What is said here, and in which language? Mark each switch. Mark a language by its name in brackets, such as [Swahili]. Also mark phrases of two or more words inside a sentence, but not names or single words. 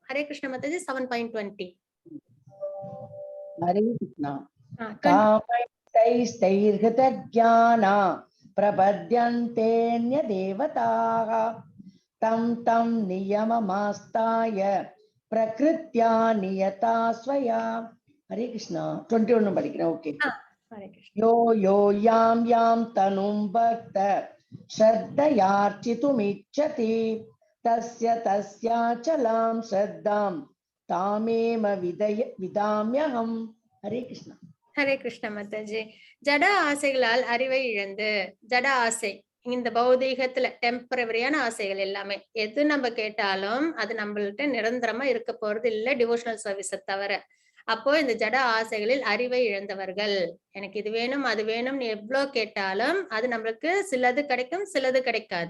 [Tamil] ஹரே கிருஷ்ண மாதாஜி. 7.20. [Sanskrit] ஹரே கிருஷ்ணா. कामैस्तैर्हितज्ञाना प्रपद्यन्तेन्य देवताः तं तं नियममास्थाय प्रकृत्या नियता स्वया. [Tamil] हरे कृष्णा. 21 படிக்கிறேன். ஓகே. ஹரே கிருஷ்ணா. [Sanskrit] यो यो यां यां तनुं भक्त श्रद्धयार्चितुमिच्छति तस्य तस्याचलां श्रद्धां तामेव विदाम्यहम्. हरे कृष्णा. [Tamil] ஹரே கிருஷ்ண மாதாஜி. ஜட ஆசைகளால் அறிவை இழந்து, ஜட ஆசை இந்த பௌதீகத்துல டெம்பரவரியான ஆசைகள் எல்லாமே எது நம்ம கேட்டாலும் அது நம்மள்ட்ட நிரந்தரமா இருக்க போறது இல்ல, [English] devotional service [Tamil] தவிர. அப்போ இந்த ஜட ஆசைகளில் அறிவை இழந்தவர்கள், எனக்கு இது வேணும் அது வேணும்னு எவ்வளவு கேட்டாலும் அது நம்மளுக்கு சிலது கிடைக்கும், சிலது கிடைக்காது.